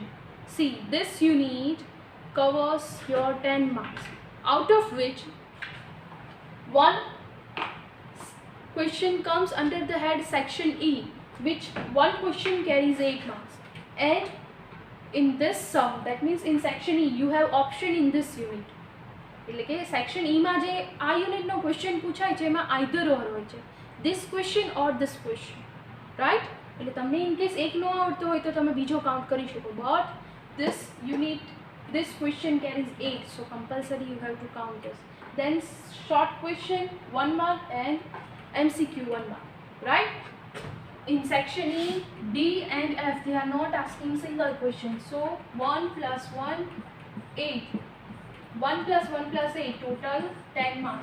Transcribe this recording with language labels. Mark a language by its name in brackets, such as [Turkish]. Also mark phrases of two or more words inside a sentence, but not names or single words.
[English] See, this unit covers your 10 marks, out of which one question comes under the head section E, which one question carries 8 marks. And in this sum, that means in section E, you have option in this unit. [Gujarati] એટલે કે સેક્શન ઈમાં જે આ યુનિટનો ક્વેશ્ચન પૂછાય છે એમાં [English] either or [Gujarati] હોય છે, [English] this question or this question, right? [Gujarati] એટલે તમને [English] in case [Gujarati] એક નો આવડતો હોય તો તમે બીજો કાઉન્ટ કરી શકો, [English] but this unit, this question carries 8, so compulsory you have to count this. Then short question 1 mark and MCQ 1 mark, right? In section E, D and F they are not asking single question, so 1 plus 1 8, 1 plus 1 plus 8, total 10 marks.